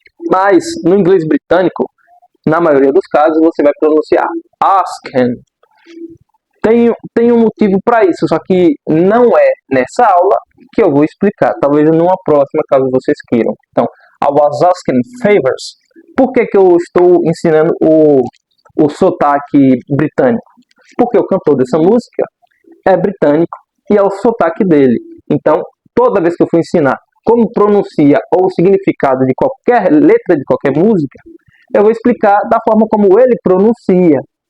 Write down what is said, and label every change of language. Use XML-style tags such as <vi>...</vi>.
<pt>Mas no inglês britânico, na maioria dos casos, você vai pronunciar asking. Tem um motivo para isso, só que não é nessa aula que eu vou explicar. Talvez numa próxima, caso vocês queiram.</pt> <en>Então, I was asking favors.</en> <pt>Por que eu estou ensinando o sotaque britânico? Porque o cantor dessa música é britânico e é o sotaque dele. Então, toda vez que eu for ensinar como pronuncia ou o significado de qualquer letra de qualquer música, eu vou explicar da forma como ele pronuncia.</pt>